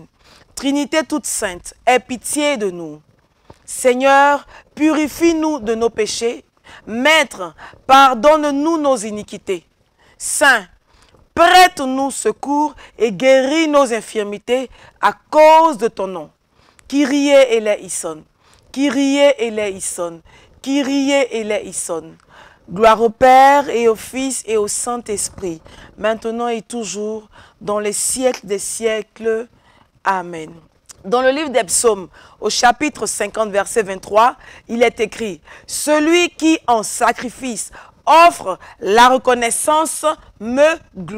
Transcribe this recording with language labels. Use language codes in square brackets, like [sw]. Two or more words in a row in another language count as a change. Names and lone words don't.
[fr] Trinité toute sainte, aie pitié de nous. Seigneur, purifie-nous de nos péchés. Maître, pardonne-nous nos iniquités. Saint, prête-nous secours et guéris nos infirmités à cause de ton nom. [el] Κύριε ελέησον, Κύριε ελέησον, Κύριε ελέησον. [fr] Gloire au Père et au Fils et au Saint-Esprit, maintenant et toujours, dans les siècles des siècles. Amen. Dans le livre des Psaumes, au chapitre 50, verset 23, il est écrit « Celui qui en sacrifice offre la reconnaissance me glorifie.